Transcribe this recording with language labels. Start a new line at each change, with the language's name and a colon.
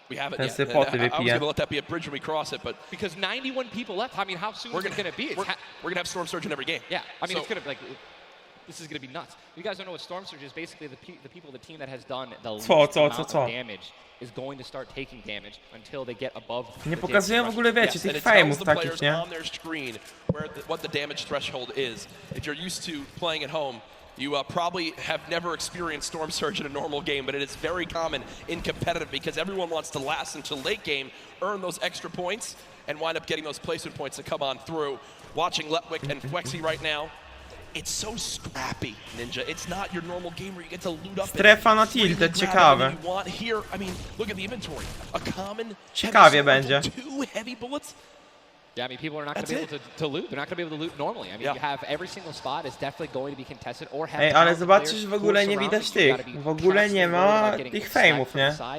English: we haven't yet. I was going to let that be a bridge when we cross it, but because 91 people left, I mean, how soon is it going to be? We're going to have Storm Surge in every game. Yeah, I mean, it's going to be like. This is going to be nuts. You guys don't know what Storm Surge is. Basically, the people, the team that has done the least amount of damage is going to start taking damage until they get above.
Polish: Nie pokazują w ogóle, wiecie, tych fame'ów takich, nie?
English: On their screen where what the damage threshold is. If you're used to playing at home, You probably have never experienced Storm Surge in a normal game, but it is very common in competitive because everyone wants to last until late game, earn those extra points, and wind up getting those placement points to come on through. Watching Letwick and Fwexy right now, it's so scrappy, Ninja. It's not your normal game where you get to loot up.
Polish: Strefa na tilted, ciekawe.
English: Here, I mean, look at the inventory. A common
Polish: Ciekawie będzie.
English: 2 heavy bullets. Yeah, I mean, people are not going to be able to loot. They're not going to be able to loot normally. I mean, you have every single spot is definitely going to be contested or have.
Polish: Ej, ale zobaczcie, że w ogóle nie widać tych. W ogóle nie ma tych fejmów, nie?